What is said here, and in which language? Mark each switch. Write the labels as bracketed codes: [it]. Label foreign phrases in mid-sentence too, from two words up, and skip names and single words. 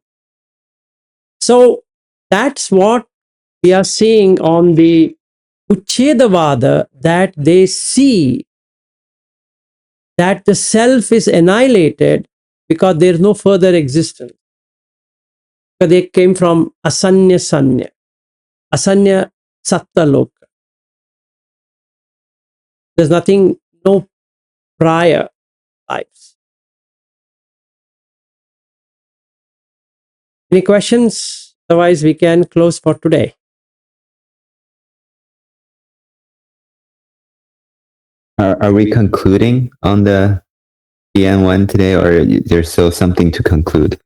[en] So that's what we are seeing on the Uchedavada, that they see that the self is annihilated because there is no further existence. Because they came from [pi] asanya sanya, asanya satta loka. [en] There's nothing, no prior lives. Any questions? Otherwise, we can close for today. Are we concluding on the DN1 today, or there's still something to conclude?